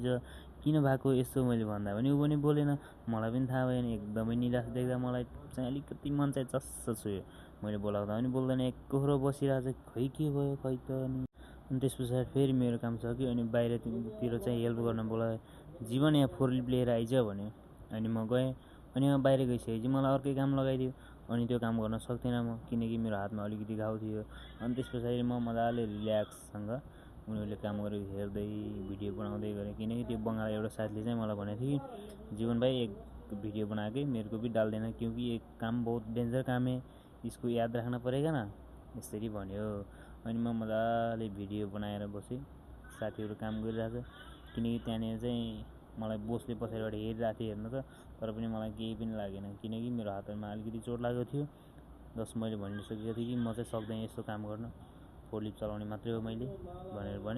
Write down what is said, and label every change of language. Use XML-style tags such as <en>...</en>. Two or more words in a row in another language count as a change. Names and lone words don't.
<ne>किन भएको यस्तो मैले भन्दा पनि ऊ पनि बोलेन मलाई पनि थाहा भएन एकदमै निराश देख्दा मलाई चाहिँ अलिकति मन चाहिँ चस्स छुयो मैले बोलाउँदा पनि बोल्दैन एकहोरो बसिरहेको छ खै के भयो खै त अनि त्यस पछाडि फेरि मेरो काम सक्यो अनि बाहिरतिर चाहिँ हेल्प गर्न बोलायो जीवन यहाँ फोरलिप लिएर आइज भन्यो अनि म गएँ अनि यहाँ बाहिर गइसकेपछि मलाई अर्कै काम लगाइदियो अनि त्यो काम गर्न सक्दिनँ म किनकि मेरो हातमा अलिकति घाउ थियो अनि त्यस पछाडि म मजाले रिल्याक्ससँग उनीहरूले काम गरेको हेर्दै भिडियो बनाउँदै गरेँ किनकि त्यो बङ्गाल एउटा साथीले चाहिँ मलाई भनेको थियो कि जीवन भाइ</ne> <hi>एक वीडियो बना के मेरे को भी डाल देना क्योंकि ये काम बहुत डेन्जर काम है इसको याद राख्न परेगा न</hi> <ne>यसरी भन्यो अनि म मजाले भिडियो बनाएर बसेँ साथीहरू काम गरिरहेको छ किनकि त्यहाँनिर चाहिँ मलाई बोसले पछाडिबाट हेरिरहेको थियो हेर्नु त तर पनि मलाई केही पनि लागेन किनकि मेरो हातमा अलिकति चोट लागेको थियो जस मैले भनिसकेको थिएँ कि म चाहिँ सक्दैन यस्तो काम गर्न फोरलिप चलाउने मात्रै हो मैले भनेर भने</ne>